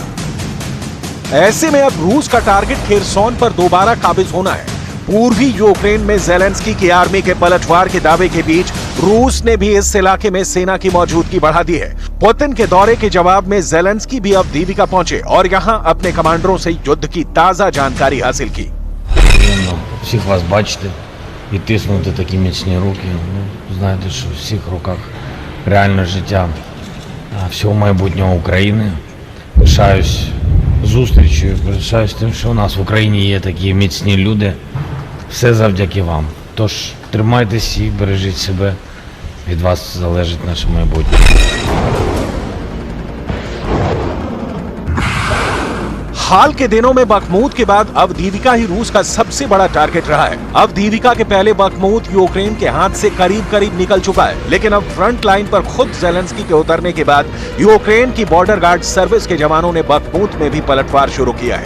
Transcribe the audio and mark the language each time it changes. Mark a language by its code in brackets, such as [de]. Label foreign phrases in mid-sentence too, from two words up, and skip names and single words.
[hi] ऐसे में अब रूस का टारगेट खेरसॉन पर दोबारा काबिज होना है। पूर्वी यूक्रेन में ज़ेलेंस्की की आर्मी के पलटवार के दावे के बीच रूस ने भी इस इलाके में सेना की मौजूदगी बढ़ा दी है। पुतिन के दौरे के जवाब में ज़ेलेंस्की भी अवदीविका पहुंचे और यहां अपने कमांडरों से युद्ध की ताजा जानकारी हासिल की। [uk] Всіх вас бачити і тиснути такі міцні руки. Знаєте, що в всіх руках реальне життя всього майбутнього України. Пишаюсь зустрічю, пишаюсь тим, що у нас в Україні є такі міцні люди. Все завдяки вам. Тож тримайтесь і бережіть себе. Від вас залежить наше майбутнє. [hi] हाल के दिनों में बखमूत के बाद अवदीविका ही रूस का सबसे बड़ा टारगेट रहा है। अवदीविका के पहले बखमूत यूक्रेन के हाथ से करीब करीब निकल चुका है, लेकिन अब [en] front line [hi] पर खुद ज़ेलेंस्की के उतरने के बाद यूक्रेन की [en] border guard service [hi] के जवानों ने बखमूत में भी पलटवार शुरू किया है।